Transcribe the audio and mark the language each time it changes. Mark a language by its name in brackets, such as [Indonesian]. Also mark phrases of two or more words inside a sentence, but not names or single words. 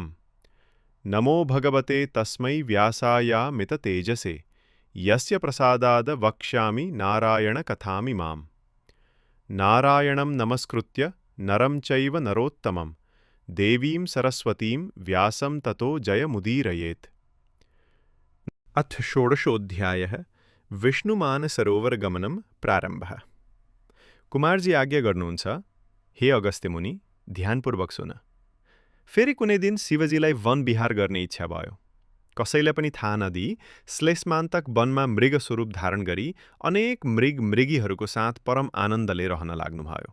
[Sanskrit] नमो भगवते तस्मै व्यासायामिततेजसे यस्य प्रसादाद् वक्ष्यामि नारायणकथामिमाम्। नारायणं नमस्कृत्य नरं चैव नरोत्तमं देवीं सरस्वतीं व्यासं ततो जयमुदीरयेत्। अथ षोडशोऽध्यायः विष्णुमानसरोवरगमनं प्रारम्भः। [Nepali] कुमारजी आज्ञा गर्नुहुन्छ, हे अगस्त्य मुनि, ध्यानपूर्वक सुन। फेरि कुनै दिन शिवजीलाई वन विहार गर्ने इच्छा भयो। कसैलाई पनि थाहा नदिई श्लेषमान्तक वनमा मृग स्वरूप धारण गरी अनेक मृगीहरूको साथ परम आनन्दले रहन लाग्नुभयो।